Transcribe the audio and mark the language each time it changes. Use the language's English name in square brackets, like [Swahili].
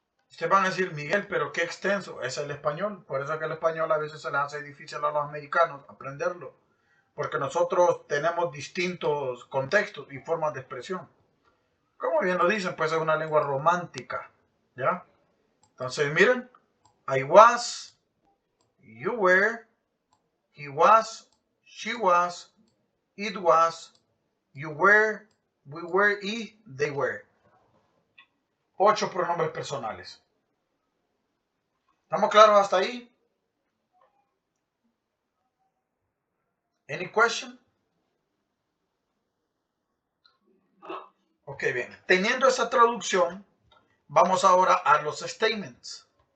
[Spanish] Ustedes van a decir, Miguel, pero qué extenso es el español. Por eso es que el español a veces se les hace difícil a los americanos aprenderlo. Porque nosotros tenemos distintos contextos y formas de expresión. Como bien lo dicen, pues es una lengua romántica. ¿Ya? Entonces, miren. [English] I was, you were, he was, she was, it was, you were, we were y they were. [Spanish] 8 pronombres personales. ¿Estamos claros hasta ahí? [English] Any question? [Spanish] Ok, bien. Teniendo esa traducción, vamos ahora a los statements.